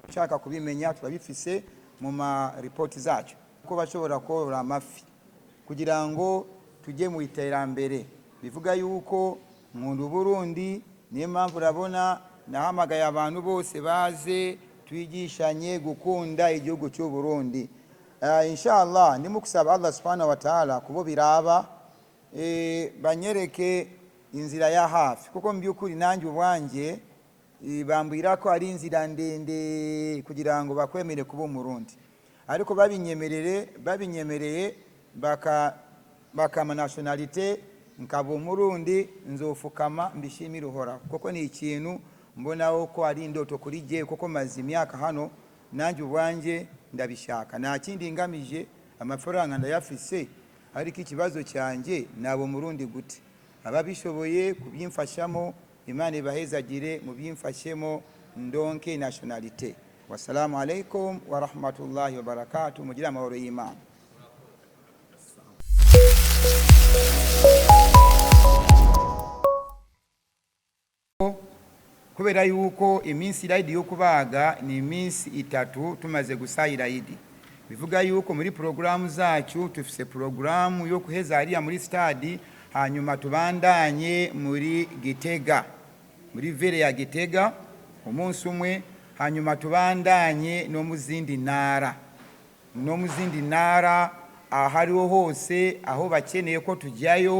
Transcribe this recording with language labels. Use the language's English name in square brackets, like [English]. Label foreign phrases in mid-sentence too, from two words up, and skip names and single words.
[Rundi] Ushaka kubimenya turabifise mu ma report zacu ko bashobora korora amafi kugira ngo tujye mu iterambere. Bivuga yuko nkunda Burundi, niyo mpamvu urabona nahamagaye abantu bose baze twigishanye gukunda igihugu cy'u Burundi. Inshallah ndimo kusaba [Arabic] الله سبحانه و تعالى [Rundi] kubo biraba banyereke inzira ya hafi kuko mbyukuri nanjye ubwanje bambwira ko ari inzira ndende kugira ngo bakwemere kuba umurundi, ariko babinyemereye bakama nationalite nkaba umurundi nzofukama mbishimira uhora kuko ni ikintu mbonaho ko ari indoto kuri je kuko maze imyaka hano nanjye ubwanje ndabishaka. Nta kindi ngamije amafaranga ndayafise, ariko ikibazo cyanjye nabo murundi gute ababishoboye kubyimfashamo Imana ibahezagire mu byimfashemo ndonke nationalite. [Arabic] والسلام عليكم ورحمة الله وبركاته. [Rundi] Mugira amahoro y'Imana. Kubera yuko iminsi iraidi yo kubaga ni iminsi 3 tumaze gusayira idi, bivuga yuko muri programu zacu tufise programu yo kuheza hariya muri stadi, hanyuma tubandanye muri Gitega, muri vere ya Gitega umunsi umwe, hanyuma tubandanye no muzindi ntara ahariho hose aho bakeneye ko tujyayo.